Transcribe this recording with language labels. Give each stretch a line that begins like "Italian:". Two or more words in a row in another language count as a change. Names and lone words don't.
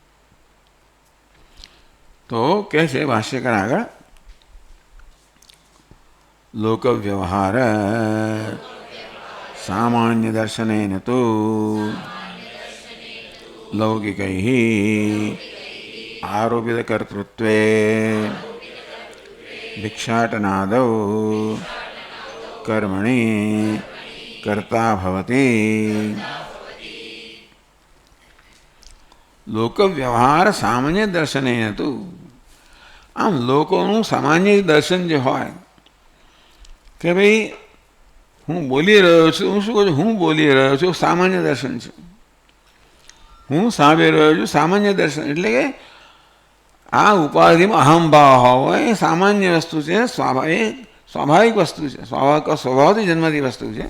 Gujarati: તો કહે છે ભાષ્યકાર આગળ,
Sanskrit: लोक व्यवहार सामान्य दर्शनेन तो लौकिकैः आरोपित कर्तृत्वे भिक्षाटनादौ कर्मणि कर्ता भवति. लोक व्यवहार सामान्य दर्शनेन तो,
Gujarati: આમ લોકોનું સામાન્ય દર્શન જે હોય કે ભાઈ હું બોલી રહ્યો છું, હું શું કહું છું, હું બોલી રહ્યો છું, સામાન્ય દર્શન છે. હું સાંભળી રહ્યો છું, સામાન્ય દર્શન. એટલે કે આ ઉપાધિમાં અહંભાવ હોવો એ સામાન્ય વસ્તુ છે, સ્વાભાવિક વસ્તુ છે, સ્વભાવથી જન્મતી વસ્તુ છે.